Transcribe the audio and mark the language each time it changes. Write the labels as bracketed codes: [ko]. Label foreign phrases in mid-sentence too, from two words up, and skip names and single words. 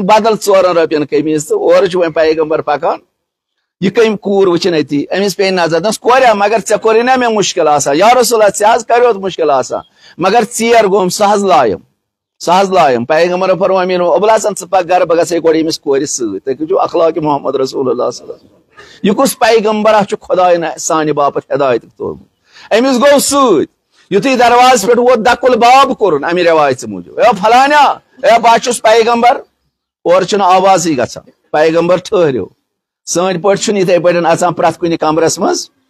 [ks] بدل 4 رۄپین قمیٖض تہٕ اورٕ چھُ وۄنۍ پیغمبر پکان یہِ کٔمۍ کوٗر وٕچھِن أتی أمِس پیٚیہِ نظر دوٚپنس کوریا مگر ژےٚ کوٚرُے نا مےٚ مُشکل آسان یا رسول اللہ ژےٚ حظ کریوتھ مُشکل آسان مگر ژیر گوٚوُم سُہ حظ لایم پیغمبرن فرموو امیر ابوالحسن ژٕ پکھ گرٕ بہٕ گژھے گۄڈٕ أمِس کورِ سۭتۍ تُہۍ وٕچھِو اخلاقِ محمد رسول اللہ [ar] صلی اللہ علیہ وسلم [ks] یہِ کُس پیغمبرا چھُ خۄداین سانہِ باپتھ ہدایتُک تھوٚومُت أمِس گوٚو سۭتۍ یُتھُے دروازٕ پٮ۪ٹھ ووت دکُل باب کوٚرُن امہِ رٮ۪وایژٕ موٗجوٗب اے فلانیا اے بہٕ چھُس پیغمبر اورٕ چھُنہٕ آوازٕے گژھان پیغمبر ٹھٔہرِو سٲنۍ پٲٹھۍ چھُنہٕ یِتھٕے پٲٹھۍ اژان پرٛٮ۪تھ کُنہِ کمرس منٛز